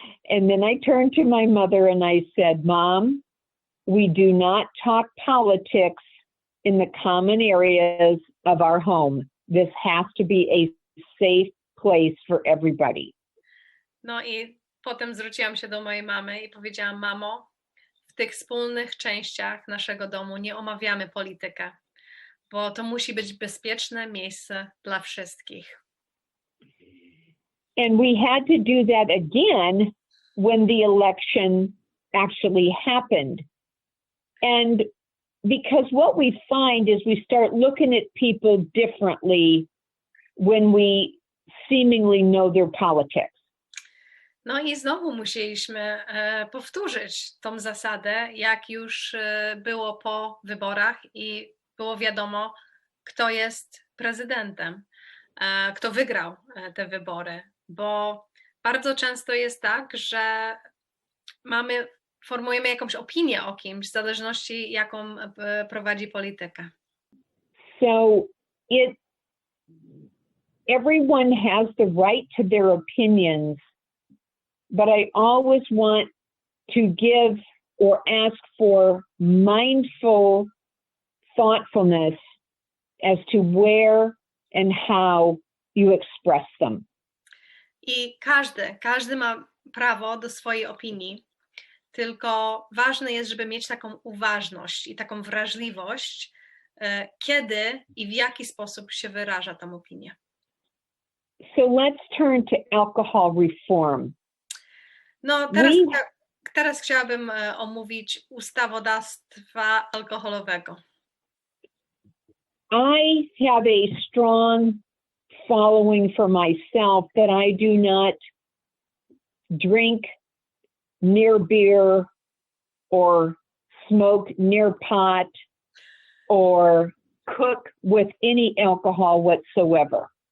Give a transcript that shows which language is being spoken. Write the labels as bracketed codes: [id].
[en] And then I turned to my mother and I said, Mom, we do not talk politics in the common areas of our home. This has to be a safe place for everybody. [pl] No i potem zwróciłam się do mojej mamy i powiedziałam, mamo, w tych wspólnych częściach naszego domu nie omawiamy politykę, bo to musi być bezpieczne miejsce dla wszystkich. [en] And we had to do that again when the election actually happened. And because what we find is we start looking at people differently when we seemingly know their politics. [pl] No i znowu musieliśmy powtórzyć tą zasadę, jak już było po wyborach i było wiadomo, kto jest prezydentem, kto wygrał te wybory, bo bardzo często jest tak, że formujemy jakąś opinię o kimś w zależności jaką prowadzi politykę. [en] So everyone has the right to their opinions, but I always want to give or ask for mindful thoughtfulness as to where and how you express them. [pl] I każdy ma prawo do swojej opinii, tylko ważne jest, żeby mieć taką uważność i taką wrażliwość, kiedy i w jaki sposób się wyraża tą opinię. [en] So let's turn to alcohol reform. [pl] No teraz chciałabym omówić ustawodawstwa alkoholowego. [en] I have a strong following for myself that I do not drink near beer or smoke near pot or cook with any alcohol whatsoever.